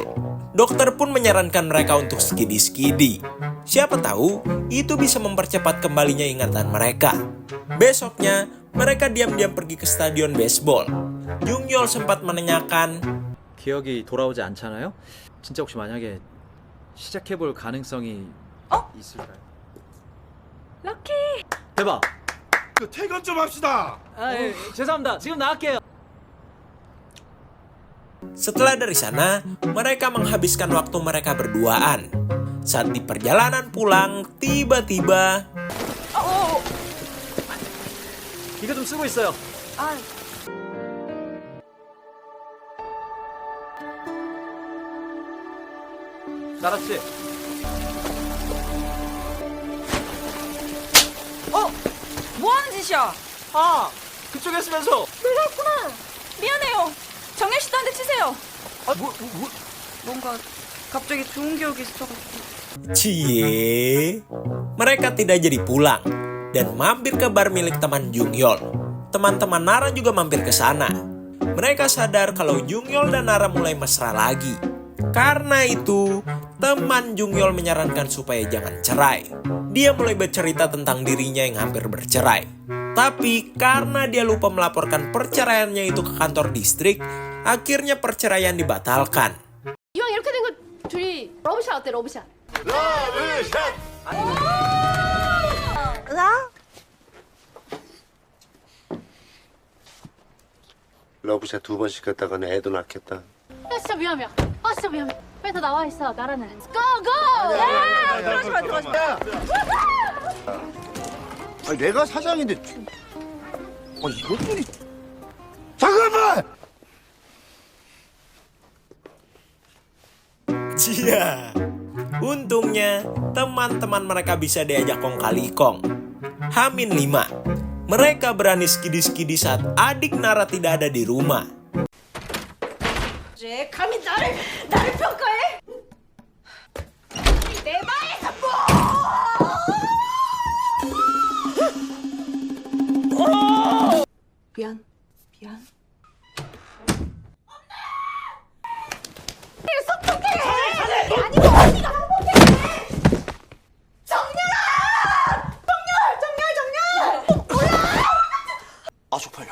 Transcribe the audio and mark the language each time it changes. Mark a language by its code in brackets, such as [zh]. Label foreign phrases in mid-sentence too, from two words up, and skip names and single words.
[id] Dokter pun menyarankan mereka untuk skidi-skidi. Siapa tahu, itu bisa mempercepat kembalinya ingatan mereka. Besoknya, mereka diam-diam pergi ke stadion baseball. Jungyol sempat menanyakan, [ko] 기억이 돌아오지 않잖아요? 진짜 혹시 만약에 시작해볼 가능성이 있을까요? 럭키. 대박! 퇴근 좀 합시다. 죄송합니다. 지금 나갈게요. [id] setelah dari sana, mereka menghabiskan waktu mereka berduaan. Saat di perjalanan pulang, tiba-tiba [ko] 이거 좀 쓰고 있어요. 나라 씨. 뭐 하는 짓이야? 아, 그쪽에 쓰면서. 놀랐구나. 미안해요. 정현 씨도 한 대 치세요. 뭔가 갑자기 좋은 기억이 있어가지고. [id] cie, mereka tidak jadi pulang dan mampir ke bar milik teman Jungyol. Teman-teman Nara juga mampir ke sana. Mereka sadar kalau Jungyol dan Nara mulai mesra lagi. Karena itu, teman Jungyol menyarankan supaya jangan cerai. Dia mulai bercerita tentang dirinya yang hampir bercerai. Tapi karena dia lupa melaporkan perceraiannya itu ke kantor distrik, akhirnya perceraian dibatalkan. [ko] 이왕 이렇게 된 거 둘이 러브샷 어때? 러브샷. 러브샷 2번 시켰다가 애도 낳겠다. 진짜 위험해. 진짜 위험해. 빨리 다 나와 있어. 나라는. 고! 들어가지 마, 들어가지 마. 아니, 내가 사장인데. 이것들이. 잠깐만! [id] Cia, untungnya teman-teman mereka bisa diajak kong kali kong. H-5, mereka berani skidi-skidi saat adik Nara tidak ada di rumah. [ko] 감히 나를 평가해? 내 방에서 미안. 아 쪽팔려.